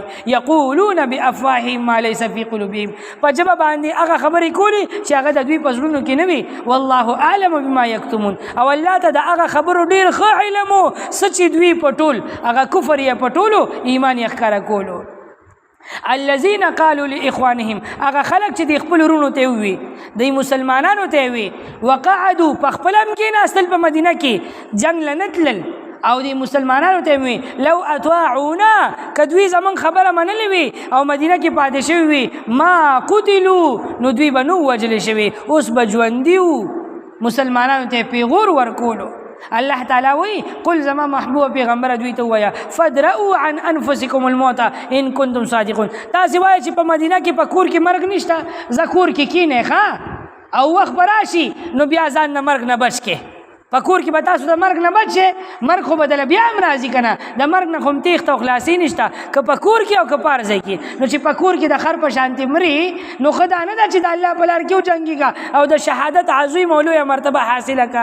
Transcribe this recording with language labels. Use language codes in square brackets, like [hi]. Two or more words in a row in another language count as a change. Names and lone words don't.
[ar] یقولون بافواههم ما لیس فی قلوبهم، [ps] په ژبه باندې هغه خبرې کولې چې هغه د دوی په زړونو کې نه وي. [ar] والله اعلم بما یکتمون، [ps] او الله ته د هغه خبرو ډېر ښه علم و څه چې دوی پټول، هغه کفر یا پټولو ایمان یې ښکاره کولو. [ar] الذين قالوا لاخوانهم، [ps] هغه خلک چې د خپل ورونو ته وي، د مسلمانانو ته وي، وقعدوا په خپل هم کېناستل په مدینه کې جنګ له نه تلل، او د مسلمانانو ته وي [ar] لو اطاعونا، [ps] که دوی زمون خبره منلې وي او مدینه کې پاتې شوي وي، [ar] ما قتلوا [ps] نو دوی به نو وجلې شوي، اوس به ژوندي وو. مسلمانانو ته پیغور ورکولو. الله تعالی وی قل زما محبوب پیغمبر دوی ته ویا [ar] فدرؤوا عن انفسکم الموت ان کنتم صادقون، [ps] تاسو وایئ چې په مدینه کې په کور کې مرګ نشته، زه کور کې کینې ښه او وخت به راشي نو بیا ځان نه مرګ نه بچ کې، پکور کې به تاسو د مرګ نه بچ شئ، مرګ خو بدله بیا هم راځي که نه، د مرګ نه خو هم تیښته او خلاصي نشته، که په کور کې او که په هر ځای کې. نو چې په کور کې د خر په شانتې مري نو ښه دا نه ده چې د الله په لار کې وجنګېږه او د شهادت عظیم او لویه مرتبه حاصله کړه.